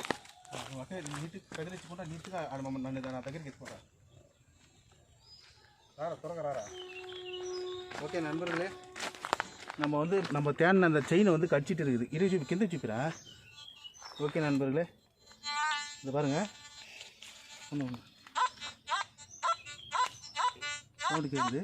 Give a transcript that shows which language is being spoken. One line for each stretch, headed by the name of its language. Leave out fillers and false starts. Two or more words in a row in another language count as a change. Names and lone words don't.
Telugu: అంటే నీట్గా కదిలించుకుంటా, నీట్గా నన్ను నా దగ్గరికి ఎత్తుకుంటా. రారా, త్వరగా రారా.
Tamil: ஓகே நண்பர்களே, நம்ம தேடின அந்த செயினை வந்து கடிச்சிட்டு இருக்குது. இரு கிந்த சூப்பிரா. ஓகே நண்பர்களே, இந்த பாருங்கள், ஒன்று சவுண்டு கேட்குது.